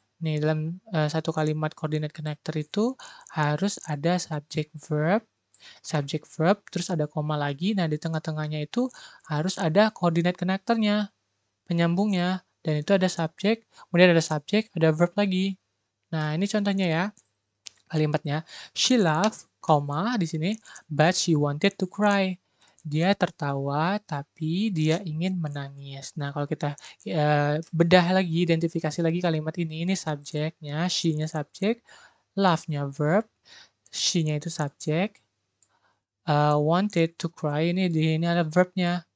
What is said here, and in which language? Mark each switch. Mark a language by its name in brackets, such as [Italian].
[Indonesian] Nih, dalam satu kalimat coordinate connector itu harus ada subject verb, terus ada koma lagi. Nah, di tengah-tengahnya itu harus ada coordinate connector-nya, penyambungnya. Dan itu ada subject, kemudian ada subject, ada verb lagi. Nah, ini contohnya ya, kalimatnya. [English] She laughed, [Indonesian] koma, di sini, [English] but she wanted to cry. [Indonesian] Dia tertawa, tapi dia ingin menangis. Nah, kalau kita bedah lagi, identifikasi lagi kalimat ini subjeknya, she-nya subjek, laugh-nya verb, she-nya itu subjek, [English] wanted to cry [Indonesian] ini ada verb-nya.